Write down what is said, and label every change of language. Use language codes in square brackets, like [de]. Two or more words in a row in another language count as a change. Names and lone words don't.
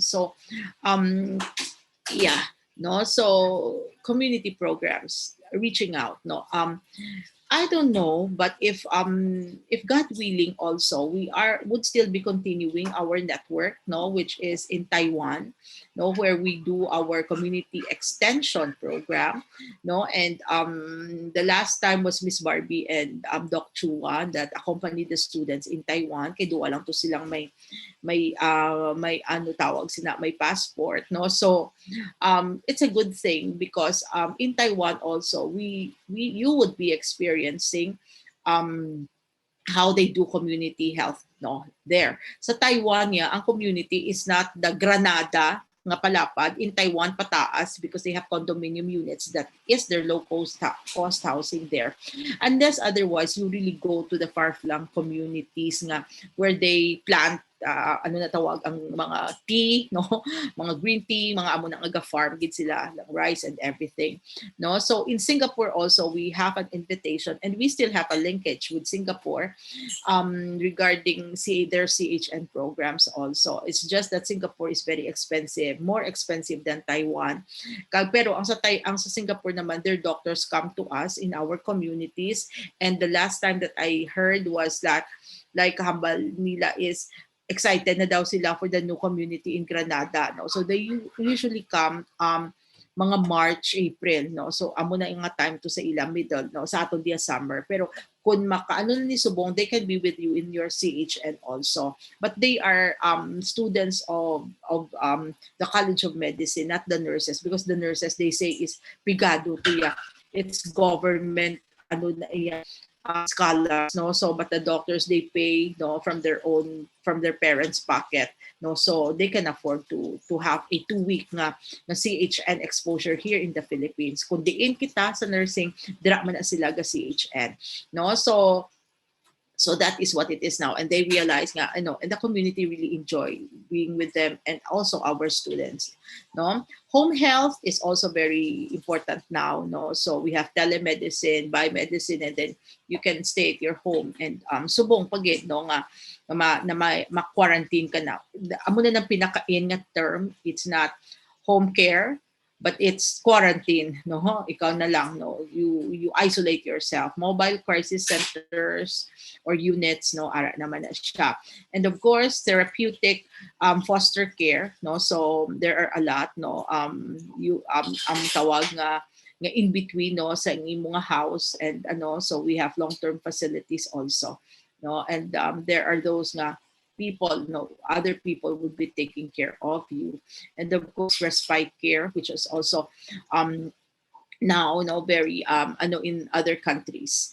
[en] So yeah, no, so community programs, reaching out, no, I don't know, but if God willing, also we are would still be continuing our network, no, which is in Taiwan, no, where we do our community extension program, no, and the last time was Miss Barbie and Doc Chua that accompanied the students in Taiwan. [hil] Kay duwa lang to silang may ano tawag sina may passport, [en] no, so it's a good thing because in Taiwan also we you would be experiencing um, how they do community health, no, there sa Taiwan. Yeah, ang community is not the Granada [hil] nga palapad [en] in Taiwan pataas, because they have condominium units that is their low cost housing there, unless otherwise you really go to the far-flung communities nga where they plant [hil] ano na tawag ang mga [en] tea, no, mga green tea, [hil] mga amo na nga [en] farm [hil] gid sila [en] like rice and everything, no. So in Singapore also we have an invitation, and we still have a linkage with Singapore regarding their CHN programs also. It's just that Singapore is very expensive, more expensive than Taiwan. [hil] Pero ang sa Singapore naman, [en] their doctors come to us in our communities, and the last time that I heard was that like [hil] hambal nila [en] is excited [hil] na daw sila [en] for the new community in Granada, no. So they usually come mga March, April, no. [hil] So amo na nga time to sa ilang middle, no, sa aton dia summer. Pero kung makaano ni subong, [en] they can be with you in your CHN also. But they are students of the College of Medicine, not the nurses, because the nurses they say is [hil] pigado to ya. [en] It's government [hil] ano na iya [en] scholars, no. So but the doctors they pay, no, from their parents' pocket, no. So they can afford to have a 2-week na CHN exposure here in the Philippines. [hil] Kung diin kita sa nursing, dira man na sila ga CHN, no. [en] So that is what it is now, and they realize nga, and the community really enjoy being with them, and also our students, no. Home health is also very important now, no. So we have telemedicine, biomedicine, and then you can stay at your home, and [hil] subong pagit, [en] no, [hil] nga ma-quarantine ka na. Amo na ng pinakain nga [en] term, it's not home care, but it's quarantine, no. [hil] Ikaw na lang, [en] no, you isolate yourself. Mobile crisis centers or units, [hil] no, ara naman na siya. [en] And of course therapeutic foster care, no. So there are a lot, no, you [hil] tawag nga [en] in between, no, [hil] sa imong house, and ano, [en] so we have long-term facilities also, no. And there are those nga people, no, other people would be taking care of you. And of course respite care, which is also now, no, very in other countries.